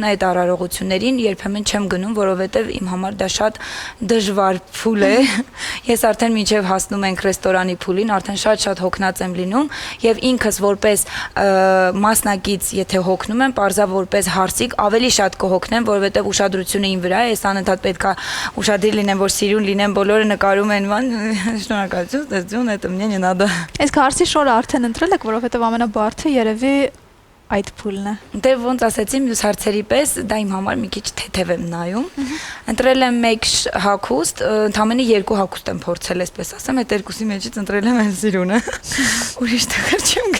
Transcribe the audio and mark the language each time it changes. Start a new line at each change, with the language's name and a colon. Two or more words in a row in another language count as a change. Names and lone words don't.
Armenian: այդ արարողություններին երբեմն չեմ գնում, որովհետև իմ համար դա շատ դժվար փուլ է։ Ես արդեն մինչև հասնում ենք ռեստորանի փուլին, արդեն շատ հոգնած եմ լինում եւ ինքս որպես մասնակից, եթե հոգնում եմ, parza որպես հարսիկ ավելի շատ կհոգնեմ, որովհետև ուշադրությունը իմ վրա է, ես անընդհատ պետքա ուշադիր լինեմ, որ սիրուն լինեմ, բոլորը նկարում են Շնորհակալություն, դեզյուն,
Russian: это мне не надо։
Armenian: Իսկ հարսի շորը արդեն ընտրել եք, որովհետև ամենաբարդը երևի այդ փուլն է։ Դե ոնց ասեցի, մյուս հարցերի պես դա իմ համար մի քիչ թեթև եմ նայում։ Ընտրել եմ մեկ հագուստ, ընդամենը 2 հագուստ եմ փորձել, այսպես ասեմ, այդ երկուսի մեջից ընտրել եմ այն սիրունը։ Ուրիշ տեղ չեմ գնա։